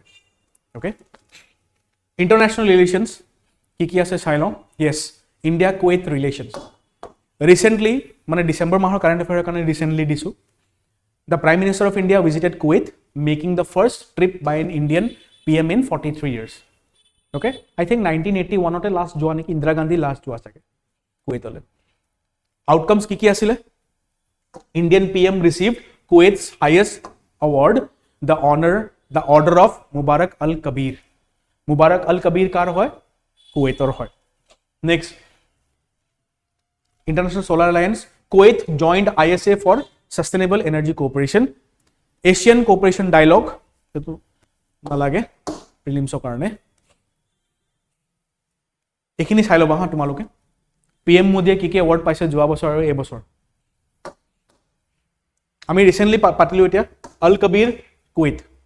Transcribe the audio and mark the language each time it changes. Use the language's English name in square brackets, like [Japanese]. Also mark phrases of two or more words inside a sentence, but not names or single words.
[Assamese] অ'কে, [English] international relations [Assamese] কি কি আছে চাই লওঁ। য়েছ, [English] India Kuwait relations recently, [Assamese] মানে ডিচেম্বৰ মাহৰ কাৰেণ্ট এফেয়াৰৰ কাৰণে ৰিচেণ্টলি দিছোঁ। [English] the prime minister of India visited Kuwait, making the first trip by an Indian PM in 43 years. Okay, I think [Assamese] 1981 লাষ্ট যোৱা নেকি, ইন্দিৰা গান্ধী লাষ্ট যোৱা চাগে কুৱেইটলৈ। আউটকামছ কি কি আছিলে? [English] ইণ্ডিয়ান PM received Kuwait's highest award, the Order of Mubarak al-Kabir. [Assamese] Mubarak al-Kabir কাৰ হয়? কুৱেইটৰ হয়। [English] Next, International Solar Alliance. Kuwait joined ISA for Sustainable Energy Cooperation. Asian Cooperation Dialogue. [Assamese] এইটো নালাগে প্ৰিলিমছৰ কাৰণে। এইখিনি চাই ল'বা হা তোমালোকে। PM মোদীয়ে কি কি এৱাৰ্ড পাইছে যোৱা বছৰ আৰু এই বছৰ। আমি ৰিসেন্টলি পাতিলো এতিয়া আল কবিৰ কুৱেইট।